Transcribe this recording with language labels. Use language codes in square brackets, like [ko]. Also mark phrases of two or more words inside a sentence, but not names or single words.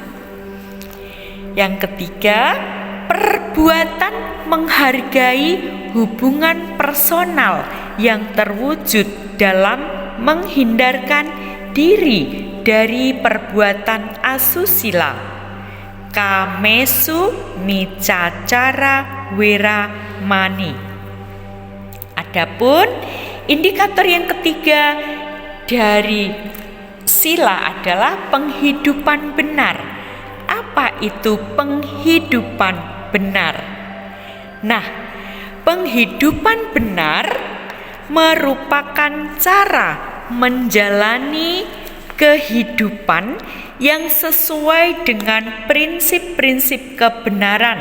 [id] Yang ketiga, perbuatan menghargai hubungan personal yang terwujud dalam menghindarkan diri dari perbuatan asusila, [pi] kamesu micacara wera mani. [id] Adapun indikator yang ketiga dari sila adalah penghidupan benar. Apa itu penghidupan benar? Nah, penghidupan benar merupakan cara menjalani kehidupan yang sesuai dengan prinsip-prinsip kebenaran.